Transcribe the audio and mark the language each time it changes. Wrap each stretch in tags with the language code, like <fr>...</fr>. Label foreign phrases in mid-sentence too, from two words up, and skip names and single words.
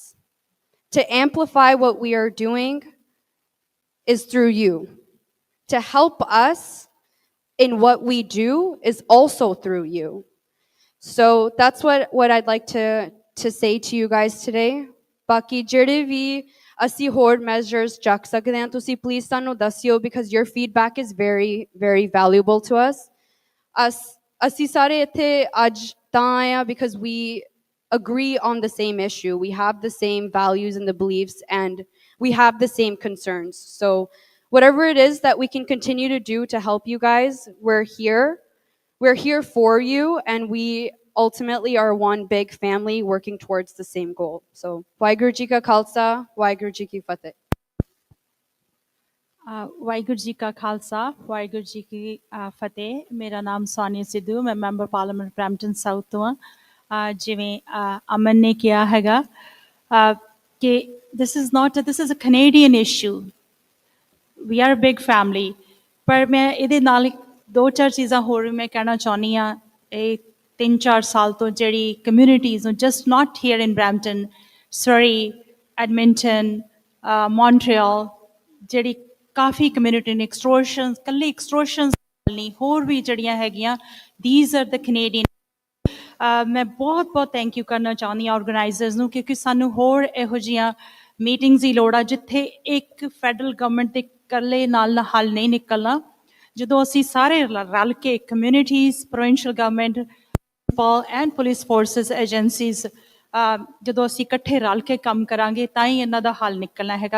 <en>To amplify what we are doing is through you. To help us in what we do is also through you. So that's what I'd like to say to you guys today.</en> <pa>Baki ਜਿਹੜੇ ਵੀ ਅਸੀਂ ਹੋਰ measures ਚੱਕ ਸਕਦੇ ਹਾਂ ਤੁਸੀਂ please ਸਾਨੂੰ ਦੱਸਿਓ,</pa> <en>because your feedback is very very valuable to us.</en> <pa>ਅਸੀਂ ਸਾਰੇ ਇੱਥੇ ਅੱਜ ਤਾਂ ਆਏ ਹਾਂ</pa> <en>because we agree on the same issue. We have the same values and the beliefs, and we have the same concerns. So whatever it is that we can continue to do to help you guys, we're here. We're here for you, and we ultimately are one big family working towards the same goal. So,</en> <pa>ਵਾਹਿਗੁਰੂ ਜੀ ਕਾ ਖਾਲਸਾ, ਵਾਹਿਗੁਰੂ ਜੀ ਕੀ ਫਤਿਹ. ਵਾਹਿਗੁਰੂ ਜੀ ਕਾ ਖਾਲਸਾ ਵਾਹਿਗੁਰੂ ਜੀ ਕੀ ਫਤਿਹ। ਮੇਰਾ ਨਾਮ ਸੋਨੀਆ ਸਿੱਧੂ, ਮੈਂ</pa> <en>member parliament</en> <pa>ਬਰੈਂਪਟਨ ਸਾਊਥ ਤੋਂ ਹਾਂ। ਜਿਵੇਂ ਅਮਨ ਨੇ ਕਿਹਾ ਹੈਗਾ ਕਿ</pa> <en>this is a Canadian issue. We are a big family.</en> <pa>ਪਰ ਮੈਂ ਇਹਦੇ ਨਾਲ 2-4 ਚੀਜ਼ਾਂ ਹੋਰ ਵੀ ਮੈਂ ਕਹਿਣਾ ਚਾਹੁੰਦੀ ਹਾਂ। ਇਹ 3-4 ਸਾਲ ਤੋਂ ਜਿਹੜੀ ਕਮਿਊਨਿਟੀਜ਼ ਨੂੰ</pa> <en>just not here in Brampton, Surrey, Edmonton, Montreal,</en> <pa>ਜਿਹੜੀ ਕਾਫੀ ਕਮਿਊਨਿਟੀ ਨੇ ਐਕਸਟੋਰਸ਼ਨ, ਇਕੱਲੇ ਐਕਸਟੋਰਸ਼ਨ ਨਹੀਂ ਹੋਰ ਵੀ ਜਿਹੜੀਆਂ ਹੈਗੀਆਂ,</pa> <en>these are the Canadian.</en> <pa>ਮੈਂ ਬਹੁਤ ਬਹੁਤ</pa> <en>thank you</en> <pa>ਕਰਨਾ ਚਾਹੁੰਦੀ ਹਾਂ ਆਰਗੇਨਾਈਜ਼ਰਸ ਨੂੰ, ਕਿਉਂਕਿ ਸਾਨੂੰ ਹੋਰ ਇਹੋ ਜਿਹੀਆਂ ਮੀਟਿੰਗਸ ਦੀ ਲੋੜ ਆ ਜਿੱਥੇ ਇੱਕ</pa> <en>federal government</en> <pa>ਦੇ ਇਕੱਲੇ ਨਾਲ ਹੱਲ ਨਹੀਂ ਨਿਕਲਣਾ। ਜਦੋਂ ਅਸੀਂ ਸਾਰੇ ਰਲ ਕੇ ਕਮਿਊਨਿਟੀਜ਼,</pa> <en>provincial government and police forces,</en> <pa>ਏਜੰਸੀਜ਼, ਜਦੋਂ ਅਸੀਂ ਇਕੱਠੇ ਰਲ ਕੇ ਕੰਮ ਕਰਾਂਗੇ ਤਾਂ ਹੀ ਇਹਨਾਂ ਦਾ ਹੱਲ ਨਿਕਲਣਾ ਹੈਗਾ।</pa>